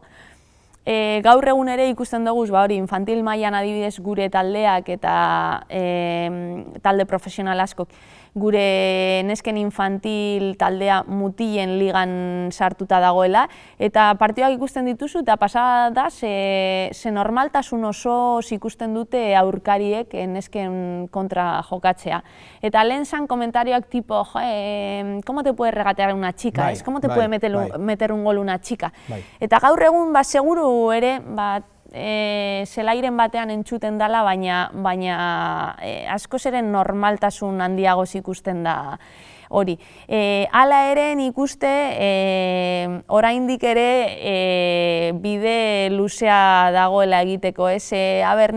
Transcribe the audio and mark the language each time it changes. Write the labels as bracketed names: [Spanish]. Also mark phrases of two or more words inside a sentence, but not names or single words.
[Basque] Gaur egun ere ikusten dugu, hori infantil mailan adibidez gure taldeak eta talde profesional askok gure nesken infantil taldea mutilen ligan sartuta dagoela, eta partioak ikusten dituzu eta pasada da ze normaltasun oso ikusten dute aurkariek nesken kontra jokatzea. Eta lehen zan komentarioak tipo, [Spanish] ¿cómo te puede regatear una chica? ¿Cómo te puede meter un gol una chica? [Basque] Eta gaur egun, seguru ere, zelairen batean entzuten dela, baina askoz ere normaltasun handiagoz ikusten da hori. Hala ere nik uste oraindik ere bide luzea dagoela egiteko, ez?